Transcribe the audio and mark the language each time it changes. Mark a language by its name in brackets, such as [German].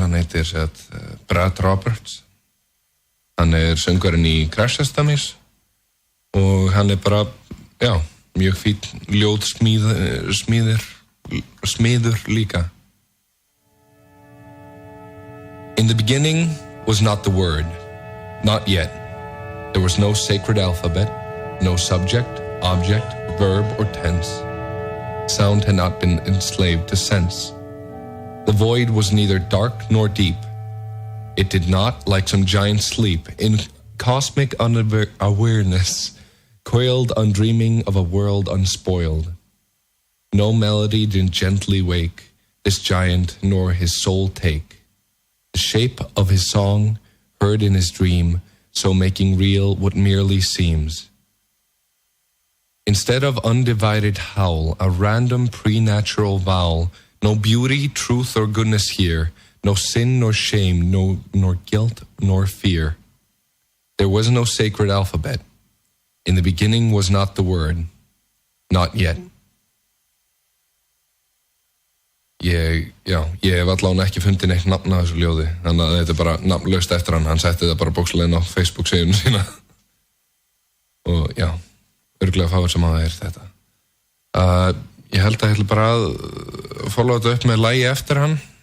[Icelandic] Hann heitir sem sagt Brad Roberts. Hann söngvarinn í Crash Test og hann bara, já, mjög fínn ljóðsmíður líka. [English] In the beginning was not the word, not yet. There was no sacred alphabet, no subject, object, verb, or tense. Sound had not been enslaved to sense. The void was neither dark nor deep. It did not, like some giant sleep, in cosmic unawareness, coiled undreaming of a world unspoiled. No melody did gently wake this giant, nor his soul take. The shape of his song, heard in his dream, so making real what merely seems. Instead of undivided howl, a random preternatural vowel, no beauty, truth, or goodness here, no sin nor shame, nor guilt nor fear. There was no sacred alphabet. In the beginning was not the word, not yet. [Icelandic] Ég hef allavega ekki fundið neitt nafn á þessu ljóði, þannig að þetta bara nafnlaust eftir hann. Hann setti það bara bókslega á Facebook-síðuna sína. Og já, örugglega fáir sem að það þetta. Ég held að ég ætla bara að followa þetta upp með lagi eftir hann.